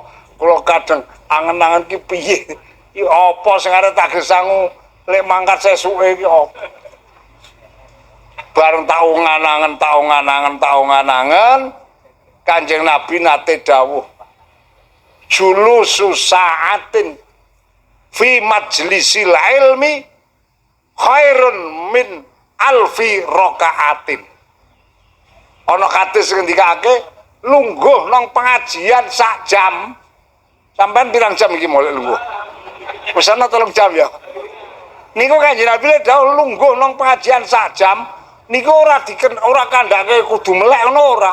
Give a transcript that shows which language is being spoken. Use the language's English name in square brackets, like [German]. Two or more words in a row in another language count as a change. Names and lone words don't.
[Javanese] Kula kadang angen-angen ki piye? Ki apa sing arep tak gesangu lek mangkat sesuke ki apa? bareng taungan-angen Kanjeng Nabi nate dawuh [Arabic] جلوس ساعة في مجلس العلم خير من ألف ركعة. [Javanese] Ana kados ngendikake lungguh nang pengajian sak jam. Sampeyan pirang jam iki molek lungguh? Wis ana 3 jam ya. Niku Kanjeng Nabi dawuh lungguh nang pengajian sak jam niku ora kandhake kudu melek ngono ora.